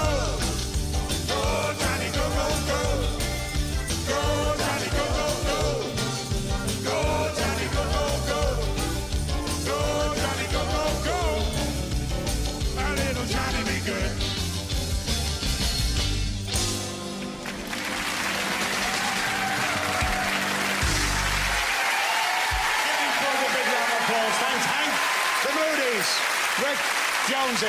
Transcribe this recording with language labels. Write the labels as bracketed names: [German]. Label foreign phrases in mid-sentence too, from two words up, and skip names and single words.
[English] Go, Johnny, go, go, go. Go, Johnny, go, go, go. Go, Johnny, go, go, go. Go, Johnny, go, go, go. My little Johnny be good. Giving for the big round of applause. Thanks, Hank. The Moody's. Rick Jonesy.